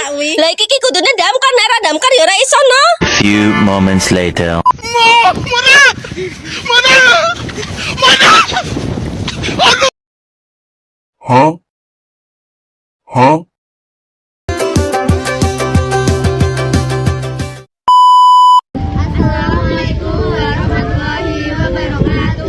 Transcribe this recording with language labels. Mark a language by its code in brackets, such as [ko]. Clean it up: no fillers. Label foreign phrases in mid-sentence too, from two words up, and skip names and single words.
[jv] Lah iki kudune damkar, nek ora damkar ya ora iso no. [en] Few moments later. Huh? Huh? [ar] السلام عليكم ورحمة الله وبركاته.